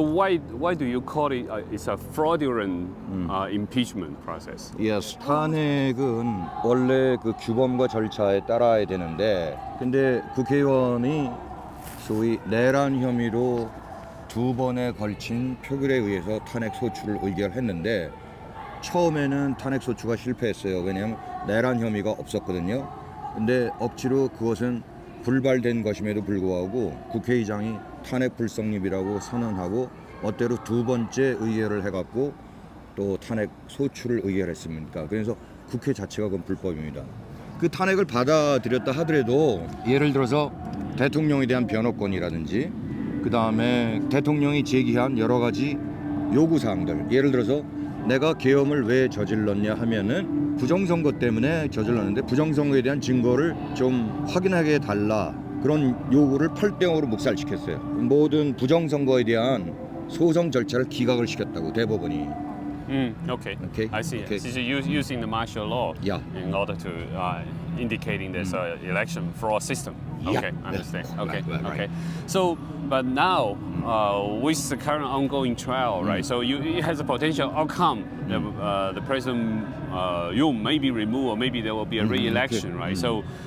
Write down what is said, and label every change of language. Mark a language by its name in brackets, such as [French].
[English] why do you call it it's a fraudulent impeachment process? [Korean] yes, 탄핵은 원래 그 규범과 절차에 따라야 되는데, 근데 국회의원이 소위 내란 혐의로 2번에 걸친 표결에 의해서 탄핵 소추를 의결했는데 처음에는 탄핵 소추가 실패했어요. 왜냐하면 내란 혐의가 없었거든요. 근데 억지로 그것은 불발된 것임에도 불구하고 국회의장이 탄핵 불성립이라고 선언하고 멋대로 2번째 의결을 해갖고 또 탄핵 소추를 의결했습니다. 그래서 국회 자체가 그건 불법입니다. 그 탄핵을 받아들였다 하더라도 예를 들어서 대통령에 대한 변호권이라든지 그 다음에 대통령이 제기한 여러 가지 요구사항들, 예를 들어서 내가 계엄을 왜 저질렀냐 하면은 부정선거 때문에 저질렀는데 부정선거에 대한 증거를 좀 확인하게 해달라, 그런 요구를 8대0으로 묵살시켰어요. 모든 부정선거에 대한 소송 절차를 기각을 시켰다고 대법원이. [English] Okay. Okay. I see. Okay. So you're using the martial law Yeah. in order to indicating there's an election fraud system. Yeah. Okay, understand. Yeah. Okay, Right. okay. So, but now with the current ongoing trial, right? So it has a potential outcome. The president Yoon may be removed, or maybe there will be a re-election, right? So.